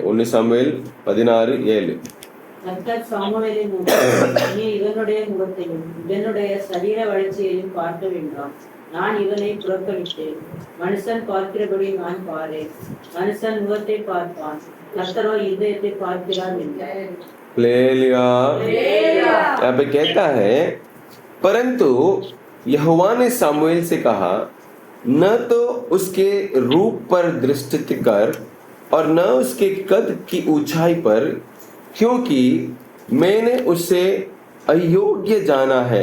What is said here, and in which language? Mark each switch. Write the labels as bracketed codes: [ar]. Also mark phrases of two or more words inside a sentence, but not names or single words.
[hi] 19 सामुएल 16:7। [ta] கர்த்தர் சாமுவேலை நோக்கி, நீ இவனுடைய முகத்தையும் இவனுடைய சரீர வளர்ச்சியையும் பார்க்க வேண்டாம். நான் இவனை புறக்கணித்தேன். மனுஷன் பார்க்கிறபடி நான் பாரேன். மனுஷன் முகத்தை பார்ப்பான், கர்த்தரோ இதயத்தை பார்க்கிறார் என்றார்। [hi] यहाँ पे कहता है, परंतु यहोवा ने सामुएल से कहा, न तो उसके रूप पर दृष्टि कर और न उसके कद की ऊंचाई पर, क्योंकि मैंने उसे अयोग्य जाना है।